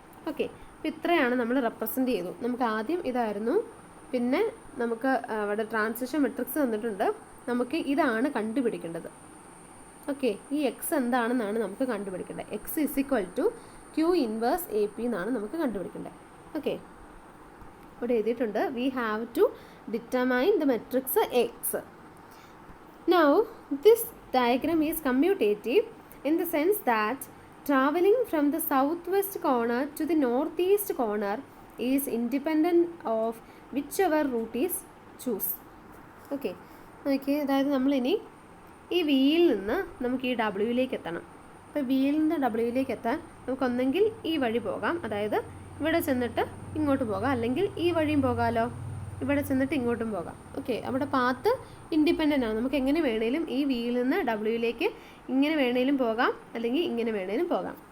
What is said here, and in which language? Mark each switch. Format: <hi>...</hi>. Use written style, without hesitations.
<ml>Okay, അപ്പോൾ ഇത്രയാണ് നമ്മൾ റെപ്രസെൻറ്റ് ചെയ്തു. നമുക്ക് ആദ്യം ഇതായിരുന്നു, പിന്നെ നമുക്ക് അവിടെ ട്രാൻസിഷൻ മെട്രിക്സ് തന്നിട്ടുണ്ട്, നമുക്ക് ഇതാണ് കണ്ടുപിടിക്കേണ്ടത്. ഓക്കെ, ഈ എക്സ് എന്താണെന്നാണ് നമുക്ക് കണ്ടുപിടിക്കേണ്ടത്.</ml> <en>x is equal to Q inverse AP</en> <ml>എന്നാണ് നമുക്ക് കണ്ടുപിടിക്കേണ്ടത്.</ml> <en>okay,</en> <ml>ഇവിടെ എഴുതിയിട്ടുണ്ട്</ml> <en>We have to determine the matrix x. Now this diagram is commutative in the sense that traveling from the southwest corner to the northeast corner is independent of whichever route is choose.</en> <ml>Okay, നോക്കിയേ, അതായത് നമ്മളിനി ഈ വിയിൽ നിന്ന് നമുക്ക് ഈ ഡബ്ല്യൂയിലേക്ക് എത്തണം. അപ്പോൾ വിയിൽ നിന്ന് ഡബ്ല്യൂയിലേക്ക് എത്താൻ നമുക്കൊന്നെങ്കിൽ ഈ വഴി പോകാം, അതായത് ഇവിടെ ചെന്നിട്ട് ഇങ്ങോട്ട് പോകാം, അല്ലെങ്കിൽ ഈ വഴിയും പോകാമല്ലോ, ഇവിടെ ചെന്നിട്ട് ഇങ്ങോട്ടും പോകാം. ഓക്കെ, അവിടെ പാത്ത് ഇൻഡിപെൻഡൻ്റ് ആണ്, നമുക്ക് എങ്ങനെ വേണേലും ഈ വിയിൽ നിന്ന് ഡബ്ല്യൂയിലേക്ക് ഇങ്ങനെ വേണേലും പോകാം, അല്ലെങ്കിൽ ഇങ്ങനെ വേണേലും പോകാം.</ml>